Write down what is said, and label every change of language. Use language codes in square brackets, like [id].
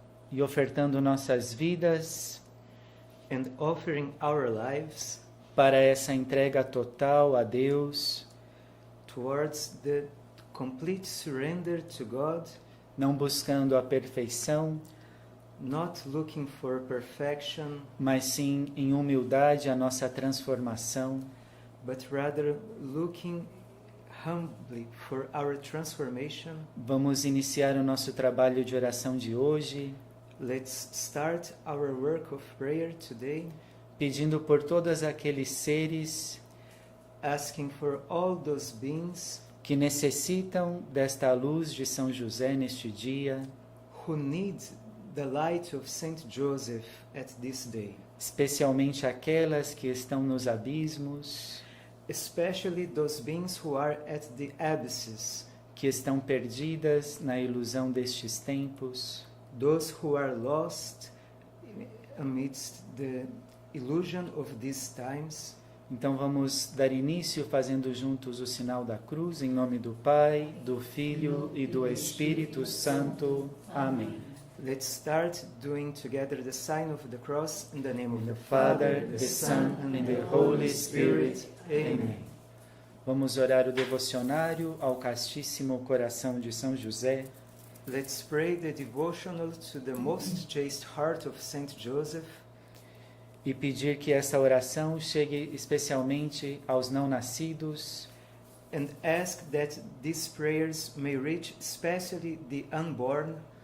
[pt] E ofertando nossas vidas [en] and offering our lives [pt] para essa entrega total a Deus, [en] towards the complete surrender to God, [pt] não buscando a perfeição, [en] not looking for perfection, [pt] mas sim em humildade a nossa transformação, [en] but rather looking humbly for our transformation. [pt] Vamos iniciar o nosso trabalho de oração de hoje. [en] Let's start our work of prayer today, [pt] pedindo por todos aqueles seres, [en] asking for all those beings [pt] que necessitam desta luz de São José neste dia, [en] who need the light of Saint Joseph at this day, [pt] especialmente aquelas que estão nos abismos, [en] especially those beings who are at the abysses, [pt] que estão perdidas na ilusão destes tempos, [en] those who are lost amidst the illusion of these times. [pt] Então vamos dar início fazendo juntos o sinal da cruz, em nome do Pai, do Filho e do Espírito Santo. Amém. [en] Let's start doing together the sign of the cross in the name of the Father, the Son and the Holy Spirit. [pt] Amém. Vamos orar o devocionário ao Castíssimo Coração de São José. [en] Let's pray the devotional to the most chaste heart of Saint Joseph. [pt] E pedir que essa oração chegue especialmente aos não nascidos. [en] And ask that these prayers may reach especially the unborn.